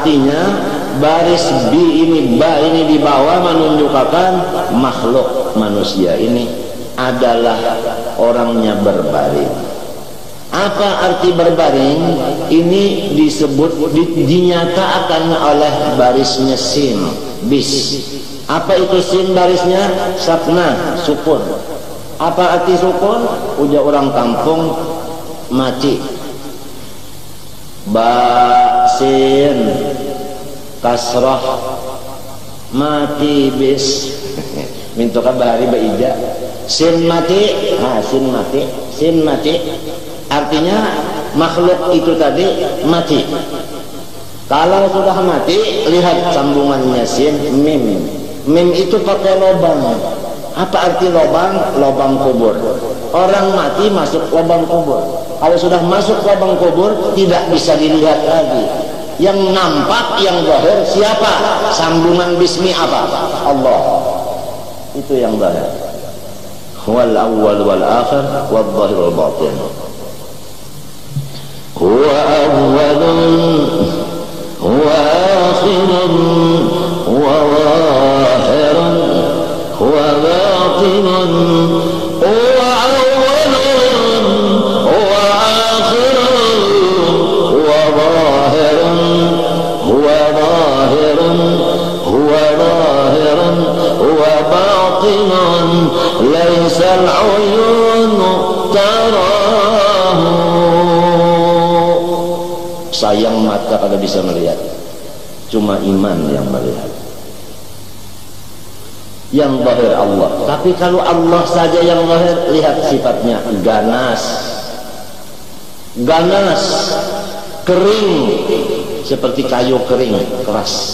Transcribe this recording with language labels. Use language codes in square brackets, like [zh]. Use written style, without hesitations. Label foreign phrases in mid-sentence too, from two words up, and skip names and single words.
[id] Artinya baris B ini, ba ini di bawah menunjukkan makhluk manusia ini adalah orangnya berbaring. Apa arti berbaring? Ini disebut, dinyatakan oleh barisnya sin, bis. Apa itu sin barisnya? Sakna, sukun. Apa arti sukun? Ujar orang kampung, mati. Ba sin kasrah mati bis. Mintokan bahari baija. Sin mati, sin mati, sin mati. Artinya makhluk itu tadi mati. Kalau sudah mati, lihat sambungannya sin, mim. Mim itu pakai lubang. Apa arti lubang? Lubang kubur. Orang mati masuk lubang kubur. Kalau sudah masuk lubang kubur, tidak bisa dilihat lagi. Yang nampak, yang zahir siapa? Sambungan bismi apa? Allah. Itu yang zahir. [ar] هو الأول والآخر والظاهر والباطن. هو أول هو آخر هو ظاهر هو باطن هو أول هو آخر هو ظاهر هو ظاهر هو ظاهر هو باطن ليس العيون تراه. [id] Sayang mata kalau bisa melihat, cuma iman yang melihat. Yang zahir Allah. Tapi kalau Allah saja yang zahir, lihat sifatnya ganas, ganas, kering, seperti kayu kering, keras.